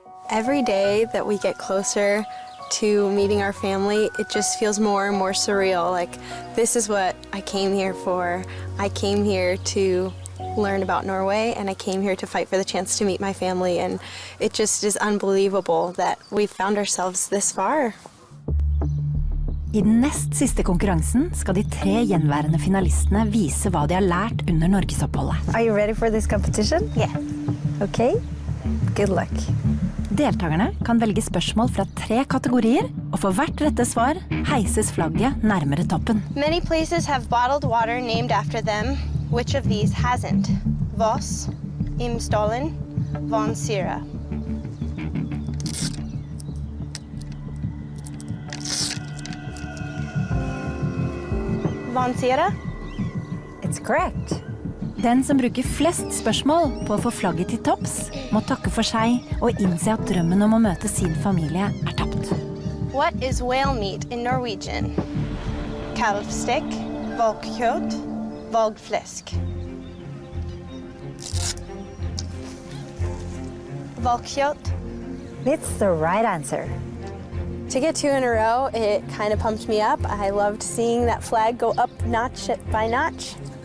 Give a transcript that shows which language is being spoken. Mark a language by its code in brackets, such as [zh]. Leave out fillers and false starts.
[en] Every day that we get closer to meeting our family, it just feels more and more surreal. Like, this is what I came here for. I came here to learn about Norway, and I came here to fight for the chance to meet my family, and it just is unbelievable that we've found ourselves this far. [no] I den nest siste konkurransen skal de 3 gjenværende finalistene vise hva de har lært under Norgesoppholdet. [en] Are you ready for this competition? Yeah. Okay. Good luck. [no] Deltakerne kan velge spørsmål fra 3 kategorier, og for hvert rette svar heises flagget nærmere toppen. [en] Many places have bottled water named after them. Which of these hasn't? Voss, Imstollen, Von Sira. Von Sira? It's correct. [no] Den som bruker flest spørsmål på å få flagget til topps, må takke for seg og innse at drømmen om å møte sin familie tapt. [en] What is whale meat in Norwegian? [no] Kalvstek, valkkjøtt, valgflesk. Valkkjøtt. [en] It's the right answer. To get 2 in a row, it kind of pumped me up. I loved seeing that flag go up notch by notch.